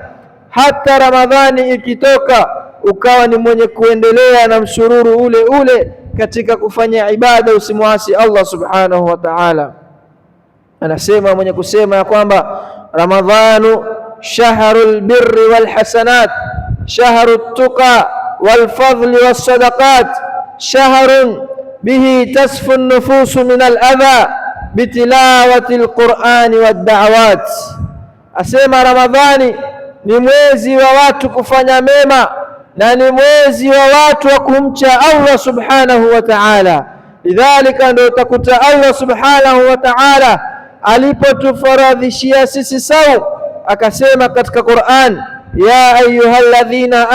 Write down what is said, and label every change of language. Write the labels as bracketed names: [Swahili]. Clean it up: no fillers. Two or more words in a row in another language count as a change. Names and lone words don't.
[Swahili] Hata Ramadhani ikitoka ukawa ni mwenye kuendelea na msururu ule ule katika kufanya ibada, usimwasi [Arabic] الله سبحانه وتعالى. [Swahili] Anasema mwenye kusema ya kwamba [Arabic] رمضان شهر البر والحسنات، شهر التقى والفضل والصدقات، شهر به تصفو النفوس من الأذى بتلاوة القرآن والدعوات. [Swahili] Asema Ramadhani ni mwezi wa watu kufanya mema na ni mwezi wa watu wa kumcha [Arabic] الله سبحانه وتعالى. [Swahili] Lidhalika ndio utakuta [Arabic] الله سبحانه وتعالى [Swahili] alipotufaradhishia sisi saum akasema katika Qur'an, [Arabic] يا أيها الذين